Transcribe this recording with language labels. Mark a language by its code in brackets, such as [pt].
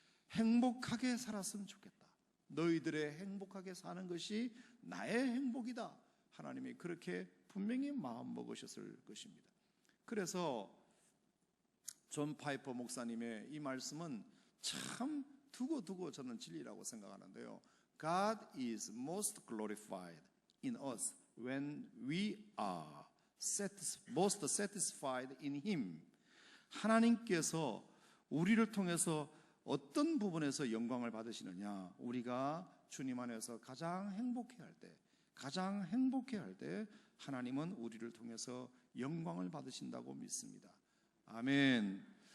[ko] 행복하게 살았으면 좋겠다. 너희들의 행복하게 사는 것이 나의 행복이다. 하나님이 그렇게 분명히 마음 먹으셨을 것입니다. 그래서 존 파이퍼 목사님의 이 말씀은 참 두고 저는 진리라고 생각하는데요. [en] God is most glorified in us when we are most satisfied in Him. [ko] 하나님께서 우리를 통해서 어떤 부분에서 영광을 받으시느냐? 우리가 주님 안에서 가장 행복해할 때 하나님은 우리를 통해서 영광을 받으신다고 믿습니다. 아멘.